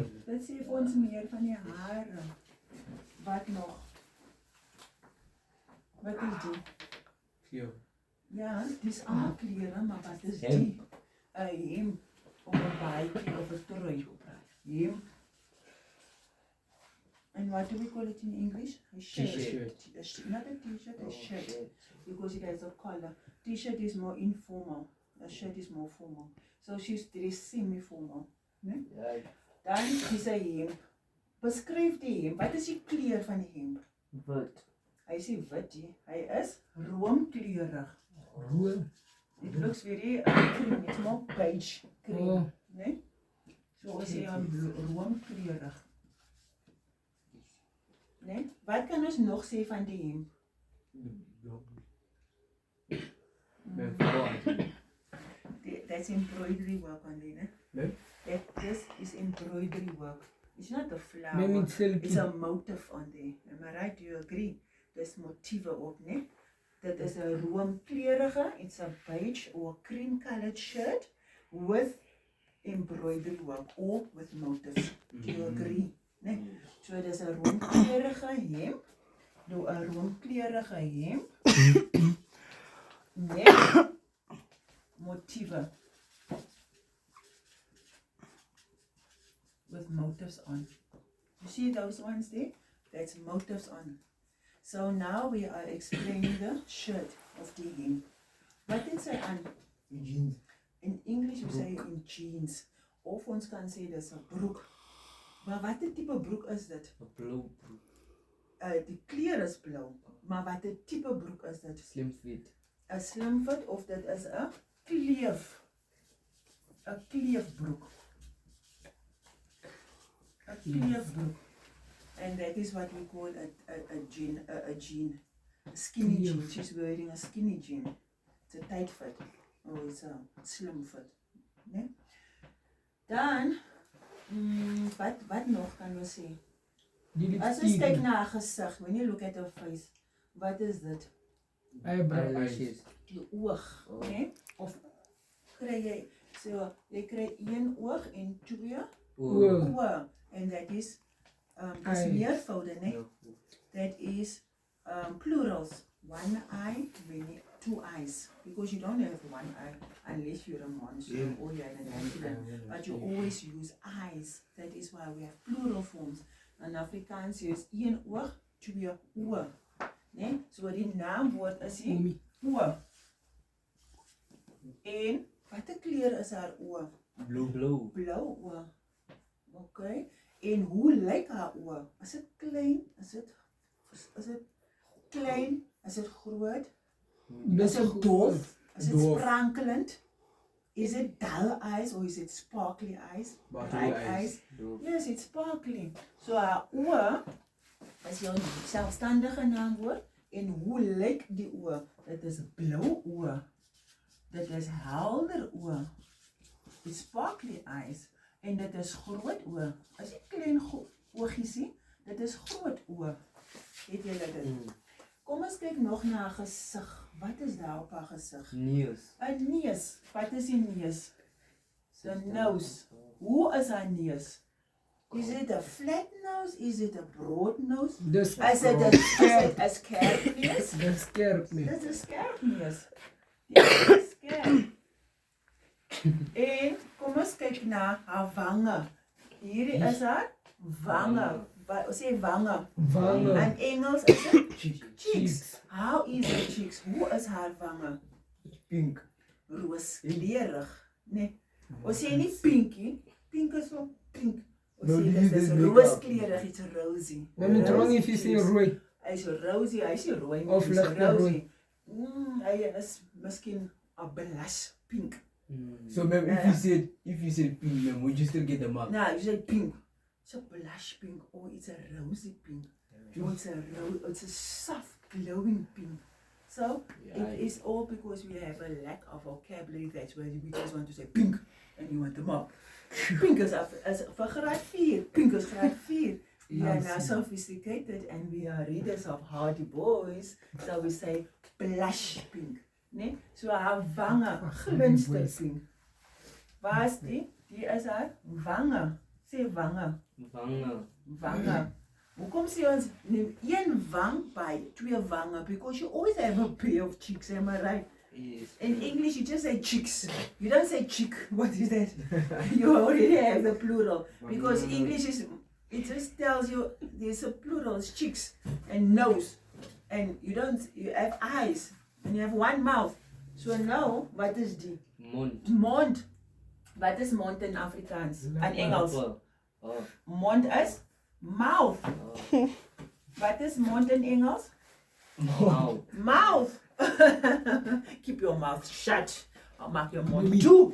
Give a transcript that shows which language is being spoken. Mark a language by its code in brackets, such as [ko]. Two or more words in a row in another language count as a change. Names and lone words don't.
[af] Dit sê vir ons meer van die hare. Wat nog? Wat is die? Kleur. Ja, dis al klere, maar wat is die? 'n hemp of 'n baadjie of 'n trui. Hemp. [en] And what do we call it in English? A shirt. T-shirt. Not a t-shirt, a shirt. Because it has a collar. T-shirt is more informal. A shirt is more formal. So she's semi-formal. [af] Nee? Ja, Dan is 'n hemp. Beskryf die hemp. Wat is die kleur van die hemp? wit. Hy sê wit, hy is roomkleurig. Room. [en] It looks very cream, it's more beige cream, Oh. [af] né? So ons sê roomkleurig. Né? Wat kan ons nog sê van die hemp? [en] That's embroidery work on there, né? This is embroidery work. It's not a flower, Maybe silky. it's a motif on there. Am I right? Do you agree? [af] Dis motiewe op, né? Dit is 'n roomkleurige, [en] it's a beige or cream colored shirt with embroidery work or with motifs. Do you agree? [af] Né? So dis 'n roomkleurige hemp. Nou 'n roomkleurige hemp. Met motiewe. [en] With motifs on. You see those ones there? That's motifs on. So now we are explaining the shirt of the hemp. What did say on? Jeans. In English we say in jeans. [af] Of ons kan sê dis 'n broek. Maar watter tipe broek is dit? 'n blou broek. Die kleur is blou, maar watter tipe broek is dit? [en] Slim fit. [af] 'n slim fit of dit is 'n kleef. 'n kleefbroek. 'n kleefbroek. [en] And that is what we call a jean, a skinny jean. She's wearing a skinny jean. It's a tight fit, or it's a slim fit. [af] Nee? Dan, wat nog kan we sê? As ons kyk na 'n gesig, [en] when you look at her face, [af] wat is dit? [en] Eyelashes. [af] Die oog, né? Of kry jy, so jy kry een oog en twee oë, [en] and that is [af] dis meervoude, né? [en] That is plurals. One eye, many 2 eyes because you don't have 1 eye unless you're a monster or you're an animal. But you always use eyes. That is why we have plural forms. [af] In Afrikaans is 1 oog, 2 oë. Nee? So die naamwoord is die Omi. oë. En watter kleur is haar oë? [en] Blue. [af] Blou oë. Okay. En hoe lyk haar oë? Is dit klein? Is dit klein? Is dit groot? [en] Is it [af] doof? [en] Is it [af] Doof. sprankelend? [en] Is it dull eyes or is it sparkly eyes? Bright eyes? Yes, it's sparkly. [af] So haar oë is jou selfstandige naamwoord. En hoe lyk die oë? Dit is blou oë. Dit is helder oë. [en] It's sparkly eyes. [af] En dit is groot oë. As jy klein oogies sien, dit is groot oë. Het julle dit? Kom ons kyk nog na haar gesig. Wat is daar op haar gesig? Neus. 'n neus. Wat is die neus? [en] The nose. [af] Hoe is haar neus? [en] Is it a flat nose? Is it a broad nose? [af] Dis [en] Is it a [af] skerp neus? Dis skerp nie. Dit is 'n skerp neus. Ja, dit is skerp. En kom ons kyk na haar wange. Hierdie is haar wange. Wat sê wange? Wange. In Engels is dit cheeks. [en] Cheeks. How is her cheeks? [af] Hoe is haar wange? [en] Pink. [af] Rooskleurig, nee. Ons sê nie pinkie. Pink is so pink. Ons [en] No, [af] sê [en] this [af] dit is [en] is makeup. [af] rooskleurig, [en] it's rosy. [af] Men het [en] wrong if [af] jy sê rooi. Hy is rosy, hy is nie rooi nie. Of hy is ligte rooi. Hy is miskien 'n [en] blush pink. So ma'am, if you said pink, ma'am, would you still get the mark? No, you say pink. It's a blush pink or it's a rosy pink. Or it's a soft glowing pink. So it is all because we have a lack of vocabulary. That's why we just want to say pink and you want them up. [af] Pink is vir graad 4. Pink is graad 4. [en] We are now sophisticated and we are readers of Hardy Boys. So we say blush pink. Nee? [af] So haar wange glinster pink. Waar is die? Die is haar wange. Sê wange. Wange. Hoekom sê ons een wang by 2 wange? [en] Because you always have a pair of cheeks, am I right? Yes. In English you just say cheeks. You don't say cheek. What is that? You already have the plural. Because English is, it just tells you there's a plural, it's cheeks and nose. And you have eyes. And you have 1 mouth. So now, what is die? Mond. [af] Wat is mond in Afrikaans? In Engels. Mond is mouth. Wat is mond in Engels? [en] Mouth. Keep your mouth shut. I'll [af] maak jou mond toe.